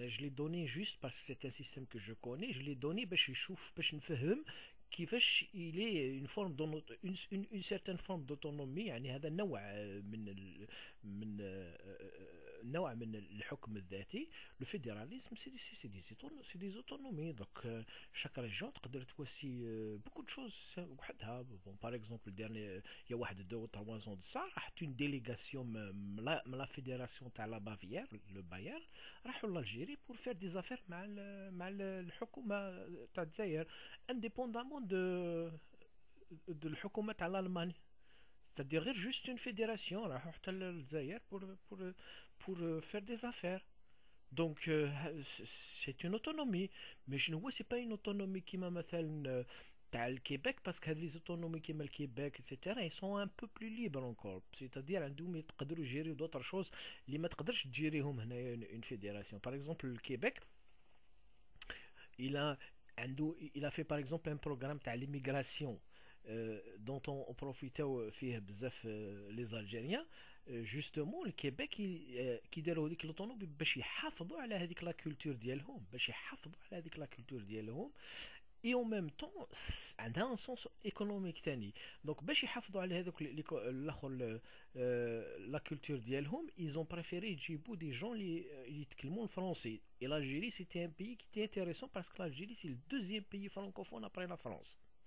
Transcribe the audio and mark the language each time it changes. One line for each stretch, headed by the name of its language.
French: Je l'ai donné juste parce que c'est un système que je connais. Je l'ai donné
Arabic: باش نفهم كيفاش
French: il est une certaine forme d'autonomie.
Arabic: يعني هذا نوع من الحكم الذاتي.
French: Le fédéralisme c'est des autonomies. Donc chaque région
Arabic: تقدر توسي
French: beaucoup de choses وحدها. Bon, par exemple, il y a واحد 2 ou 3 ans de ça راحت une délégation من la fédération تاع la Bavière, le Bayern,
Arabic: راحوا
French: l'Algérie pour faire des affaires
Arabic: مع الحكومة تاع الجزائر
French: indépendamment de
Arabic: الحكومة تاع
French: l'Allemagne. C'est-à-dire غير juste une fédération
Arabic: راحوا حتى للجزائر
French: pour faire des affaires. Donc c'est une autonomie, mais c'est pas une autonomie
Arabic: كيما مثلا تاع الكيبيك,
French: parce que les autonomies كيما الكيبيك etc. ils sont un peu plus libres encore, c'est-à-dire
Arabic: عندهم يقدروا يجيريو
French: d'autres choses
Arabic: اللي ما تقدرش تجيريهم هنا
French: une fédération. Par exemple le Québec il a fait par exemple un programme تاع l'immigration dont on profitait فيه بزاف les Algériens. Justement le Québec
Arabic: كي داروا هذيك l'autonomie باش يحافظوا على هذيك لا كولتور ديالهم
French: et en même temps
Arabic: عندها
French: un sens économique
Arabic: تاني. donc باش يحافظوا على هذوك الاخر la culture ديالهم,
French: ils ont préféré
Arabic: يجيبوا
French: des gens
Arabic: اللي يتكلموا الفرنسي.
French: et l'Algérie c'était un pays qui était intéressant parce que l'Algérie c'est le deuxième pays francophone après la France.